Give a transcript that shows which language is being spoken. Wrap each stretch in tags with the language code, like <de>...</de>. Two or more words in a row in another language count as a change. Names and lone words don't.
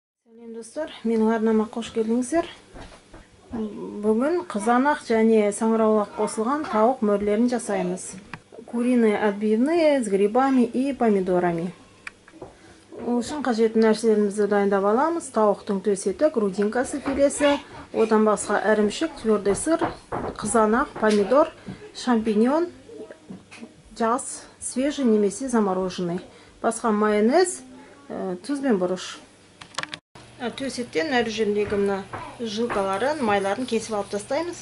<kk>Сәлем достар, менің арнама қош келдіңіздер. Бүгін қызанақ және саңырауқұлақ қосылған тауық мөрлерін жасаймыз.</kk> <ru>Куриные отбивные с грибами и помидорами.</ru> <kk>Ол үшін қажетті нәрселерімізді дайындап аламыз. Тауықтың төс еті, грудинкасы филесі, одан басқа ірімшік,</kk> <ru>твердый сыр,</ru> <kk>қызанақ, помидор, шампиньон, жас, свежий немесе замороженный. Басқа майонез, тұз бен бұрыш. Төс еттен әрі жеріндегі мына жилкаларын, майларын кесіп алып тастаймыз.</kk>